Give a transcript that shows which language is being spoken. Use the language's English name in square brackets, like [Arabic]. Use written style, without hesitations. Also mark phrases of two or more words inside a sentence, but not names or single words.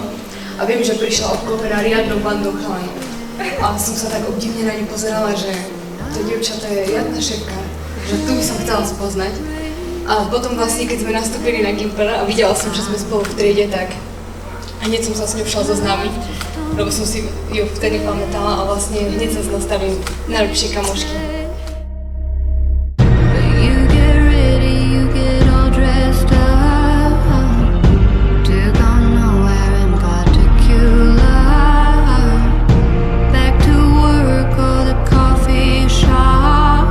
[Slovak] A viem, že prišla obklopená riadnou bandou chalanov. A som sa tak obdivne na ňu pozerala, že to dievča to je riadna šéfka, že tu by som chcela spoznať. A potom vlastne, keď sme nastúpili na Gimpel a videla som, že sme spolu v triede, tak hneď som sa s ňou šla zoznámiť, lebo som si ju vtedy pamätala a vlastne hneď sa z nás stali najlepšie kamošky. [English] You get ready, you get all dressed up to go nowhere in particular. Back to work or the coffee shop.